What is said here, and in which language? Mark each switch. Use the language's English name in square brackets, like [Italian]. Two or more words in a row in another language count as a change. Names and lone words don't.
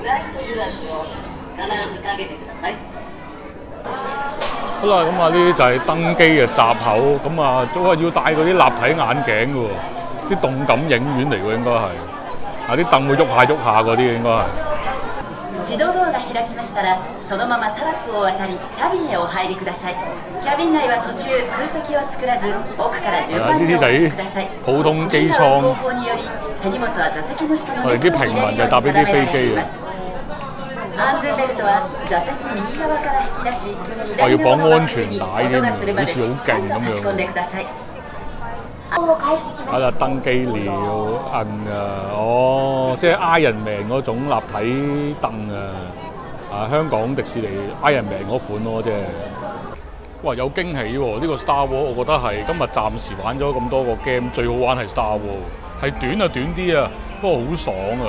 [Cantonese] 好啦，咁啊呢啲就係登機嘅閘口，咁啊都係要戴嗰啲立體眼鏡嘅喎，啲動感影院嚟喎應該係，啲凳會喐下嗰啲應該係。 [Japanese] 自動ドアが開きましたら、そのままタラップを渡り、キャビンへお入りください。キャビン内は途中空席を作らず、奥から順番にお入りください。 [Cantonese] 普通機艙。 [Japanese] 方法により、手荷物は座席の下の [Cantonese] 我哋啲平民就搭呢啲飛機啊。 [Japanese] 安全ベルトは座席右側から引き出し、 [Cantonese] 我要綁 [Japanese] 左側の [Cantonese] 安全帶添， [Japanese] 音がするまでしっかりと差し込んでください。 [Cantonese] 登機了，即係 Iron Man 嗰種立體凳啊！香港迪士尼 Iron Man 嗰款咯，即係。哇！有驚喜喎！呢個 Star Wars 我覺得係今日暫時玩咗咁多個 game 最好玩係 Star Wars， 係短就短啲啊，不過好爽啊！